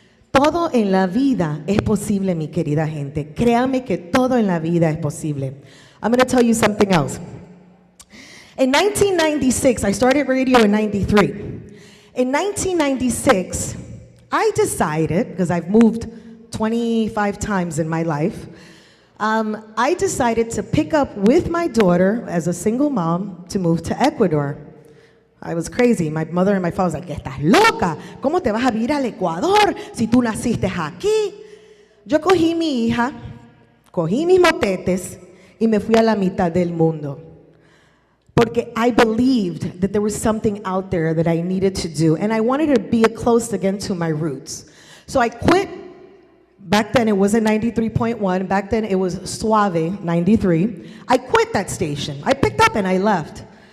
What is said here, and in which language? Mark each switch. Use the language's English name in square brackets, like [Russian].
[Spanish] Todo en la vida es posible, mi querida gente. Créame que todo en la vida es posible. [English] I'm going to tell you something else. In 1996, I started radio in 93. In 1996, I decided, because I've moved 25 times in my life, I decided to pick up with my daughter as a single mom to move to Ecuador. I was crazy. My mother and my father was like, [Spanish] ¿estás loca? ¿Cómo te vas a vivir al Ecuador si tú naciste aquí? Yo cogí mi hija, cogí mis motetes y me fui a la mitad del mundo. Porque [English] I believed that there was something out there that I needed to do, and I wanted to be close again to my roots. So I quit. Back then it wasn't 93.1. Back then it was Suave 93. I quit that station. I picked up and I left.